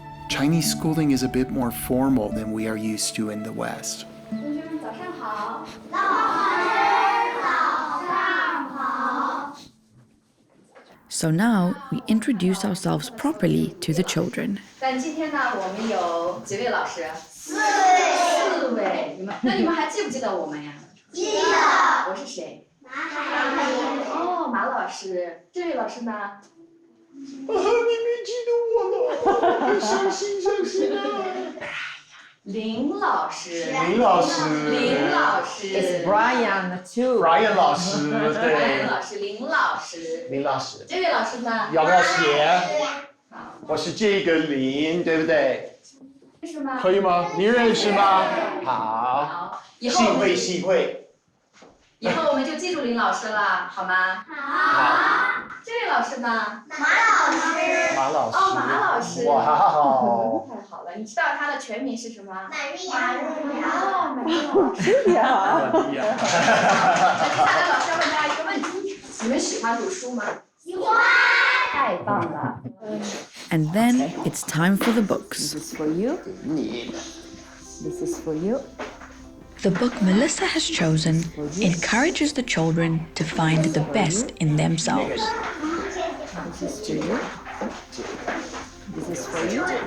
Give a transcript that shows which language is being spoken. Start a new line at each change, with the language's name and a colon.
English: Chinese schooling is a bit more formal than we are used to in the West. So now we introduce ourselves properly to the children.
Chinese: 但今天呢，我们有几位老师？4位。那你们还记不记得我们呀？记得。我是谁？马老师。这位老师呢？你没记得我了，伤心啊！林老师。林老师。
English: It's Brian too.
Chinese: Brian 老师，对。 Brian 老师，林老师。林老师。这位老师呢？要不要写？我是这个林，对不对？认识吗？可以吗？你认识吗？好。幸会。以后我们就记住林老师了，好吗？好。这位老师呢？马老师。哇哦。太好了，你知道他的全名是什么？Maria。那接下来老师要问大家一个问题：你们喜欢读书吗？喜欢。太棒了。
English: And then it's time for the books. This is for you. This is for you. The book Melissa has chosen encourages the children to find the best in themselves. This is to you. This is for you.